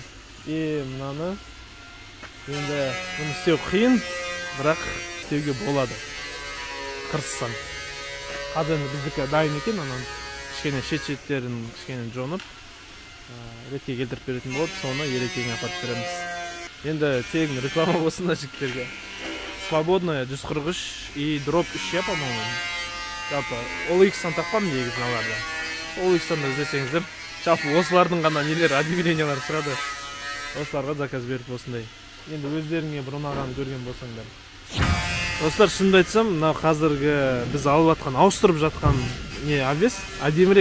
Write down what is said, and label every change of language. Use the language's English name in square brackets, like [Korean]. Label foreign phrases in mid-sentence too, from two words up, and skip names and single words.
[Kazakh] Мынаны енді бұны істеу қиын, бірақ істеуге болады. Қырсысам. Қазір біздікі дайын екен, анан кішкене шет-шеттерін кішкене жонып, ретке келтіріп беретін болады, соны Ерекеге апарып береміз. Енді тегін реклама болсын жігіттерге. [Russian] Свободная 143 и дроп 3 я, по-моему. [Kazakh] Жалпы OLX-тан тапқам негізін аларда. OLX-тан да іздесеңіздер, жалпы осылардың ғана нелер, объявлениялар шығады. Осыларға заказ беріп осындай. Енді өздеріңе бір ұнаған көрген болсаңдар. Достар, шынымды айтсам, мына қазіргі біз алып жатқан, ауыстырып жатқан не обвес әдемірек.